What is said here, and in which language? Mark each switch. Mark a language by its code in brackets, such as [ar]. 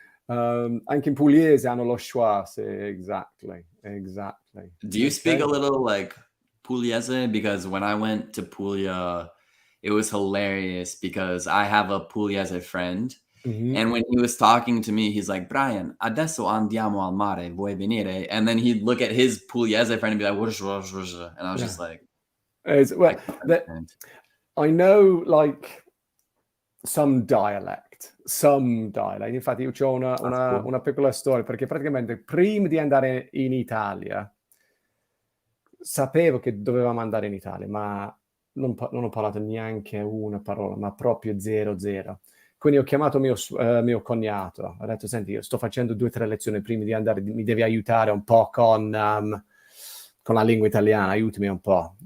[it] Anche in Pugliese hanno lo schwa. [en] Exactly. Do you speak a little like Pugliese? Because when I went to Puglia, it was hilarious because I have a Pugliese friend. And when he was talking to me, he's like, Brian, [it] adesso andiamo al mare, vuoi venire? [en] And then he'd look at his Pugliese friend and be like, wush, wush, wush. And I was just like, I know like some dialect. some dialect. [it] Infatti io ho una piccola storia, perché praticamente prima di andare in Italia sapevo che dovevamo andare in Italia, ma non ho parlato neanche una parola, ma proprio zero. Quindi ho chiamato mio cognato, ho detto: senti, io sto facendo 2 o 3 lezioni prima di andare, mi devi aiutare un po' con la lingua italiana, aiutami un po'.